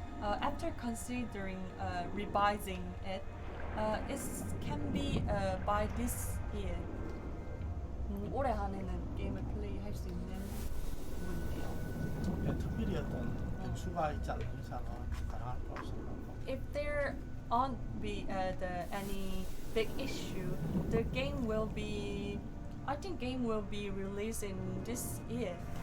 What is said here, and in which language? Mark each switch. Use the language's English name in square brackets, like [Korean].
[English] After considering revising it, it can be by this year. [Korean] 올해 안에는 게임을 플레이할 수 있는 부분이에요. 특별히 어떤 변수가 있지 않는 이상은 가능할 거라고 생각합니다. [English] If there aren't any big issue, the game will be. I think game will be released in this year.